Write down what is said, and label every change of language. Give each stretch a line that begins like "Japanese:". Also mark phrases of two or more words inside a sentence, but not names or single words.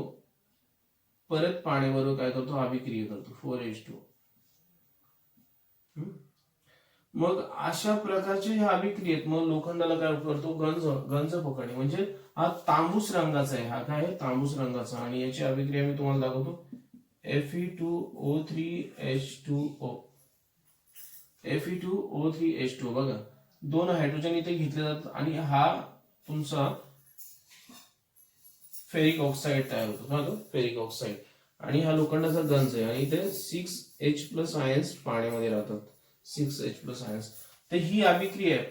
Marathi: परत पाण्याबरोबर काय करतो? अभिक्रिया करतो, 4H2. मग अशा प्रकारचे ह्या अभिक्रियेत मग लोखंडाला काय करतो? गंज पकडणे. म्हणजे हा तांबूस रंगाचा आहे. हा काय आहे? तांबूस रंगाचा. आणि याची अभिक्रिया मी तुम्हाला दाखवतो. Fe2O3H2O. Fe2O3H2O बघा, 2 हायड्रोजन इथे घेतले जातात आणि हा तुमचा
English: ferric oxide
Marathi: तयार होतो. काय होतो?
English: ferric oxide.
Marathi: आणि हा लोखंडाचा गंज आहे आणि इथे 6H
English: plus ions
Marathi: पाण्यामध्ये राहतात. 6H
English: plus ions.
Marathi: तर ही अभिक्रिया आहे.